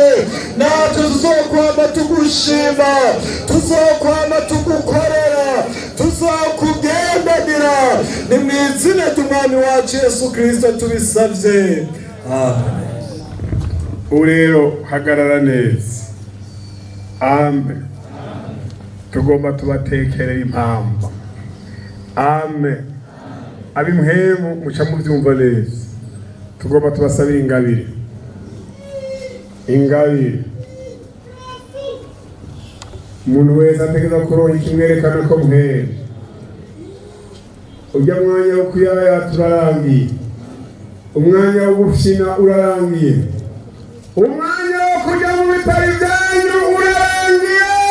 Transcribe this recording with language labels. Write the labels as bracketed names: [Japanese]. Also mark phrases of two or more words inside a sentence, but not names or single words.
[Rundi] Natwe tuzokwama tugushima, tuzokwama tugukorera, tuzokugendanira. Ni mu izina ry'umwami wacu Yesu Kristo tubisabye, amen. Ubu rero hagarara neza, amen. Tugomba tubatekerera impamba, amen. Ab'imhemu muca mubyumva neza, tugomba tubasabira ingabire, ingabire. Umuntu wese ategereza kuronka ikimwerekana ko mhemu. Ujya mwanya wo kuyaya turarangiye, umwanya wo gufyina urarangiye, umwanya wo kujya mu bitari byanyu urarangiye.